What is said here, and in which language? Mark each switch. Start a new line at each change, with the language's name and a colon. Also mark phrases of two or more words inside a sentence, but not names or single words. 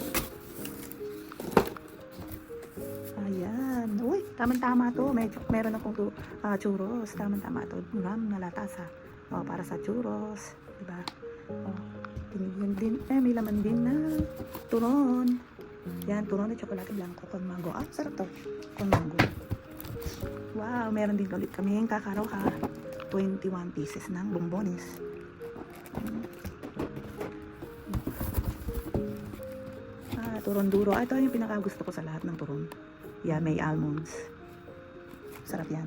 Filipino: Ayan. Uy, tamang-tama to. Meron akong churros. Tamang-tama to. Nalatasa. Para sa churros. Diba? Tinigyan din. May laman din na turon.
Spanish: Yan, turon de chocolate blanco con mango.
Filipino: Sarap to.
Spanish: Con mango.
Filipino: Wow, meron din ulit kami yung kakaroha. 21 pieces ng bombones. Turon duro. Ito yung pinakagusto ko sa lahat ng turon. Yan, may almonds. Sarap yan.